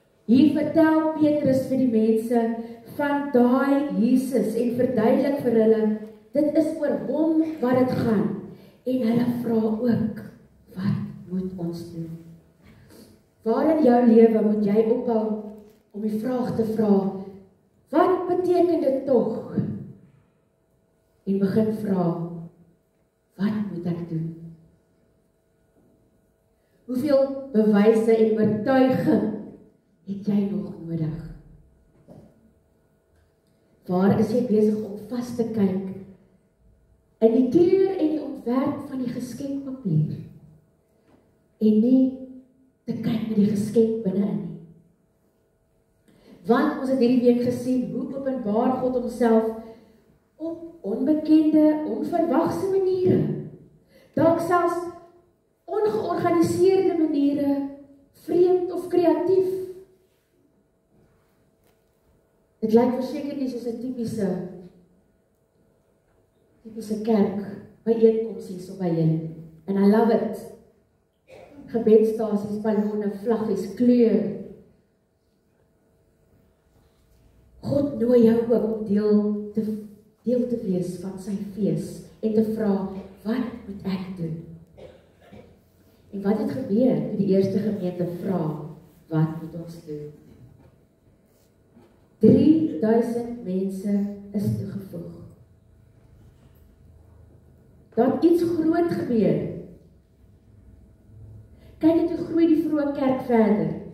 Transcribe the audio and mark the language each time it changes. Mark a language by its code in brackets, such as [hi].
[af] Hier vertel Petrus vir die mense van daai Jesus en verduidelik vir hulle, dit is oor hom wat dit gaan. En hulle vra ook, wat moet ons doen? Waar in jou lewe moet jy ophou om die vraag te vra, wat beteken dit tog? En begin vra, wat moet ek doen? Hoeveel bewyse en oortuiging het jy nog nodig? Waar is jy besig om vas te kyk in die kleur en die ontwerp van die geskenkpapier en nie te kyk na die geskenk binne-in nie? Want ons het hierdie week gesien hoe openbaar God homself op onbekende, onverwagse maniere. Dalk selfs ongeorganiseerde maniere, vreemd of kreatief. Dit lyk verseker nie soos 'n tipiese kerk byeenkoms hier so by julle. [en] And I love it. [af] Gebedstasies, ballonne, vlaggies, kleur. God nooi jou ook om deel te wees van sy fees en te vra, wat moet ek doen? En wat het gebeur toe die eerste gemeente vra, wat moet ons doen? 3000 mense is toegevoeg. Daar het iets groot gebeur. Kyk net hoe groei die vroeë kerk verder.